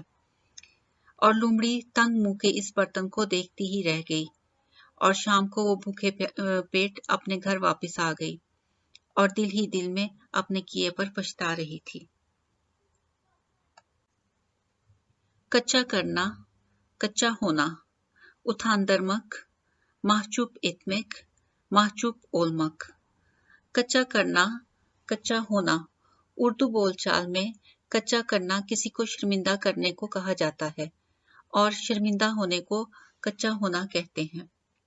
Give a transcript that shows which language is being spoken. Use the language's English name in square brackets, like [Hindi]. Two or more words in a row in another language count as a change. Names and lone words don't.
[Urdu] اور لومڑی تنگ منہ کے اس برتن کو دیکھتی ہی رہ گئی اور شام کو وہ بھوکے پیٹ اپنے گھر واپس آ گئی اور دل ہی دل میں اپنے کیے پر پچھتا رہی تھی. کچا کرنا، کچا ہونا, [Turkish] utandırmak, mahcup etmek, mahcup olmak। [Urdu] کچا کرنا، کچا ہونا. اردو بول چال میں کچا کرنا کسی کو شرمندہ کرنے کو کہا جاتا ہے اور شرمندہ ہونے کو کچا ہونا کہتے ہیں.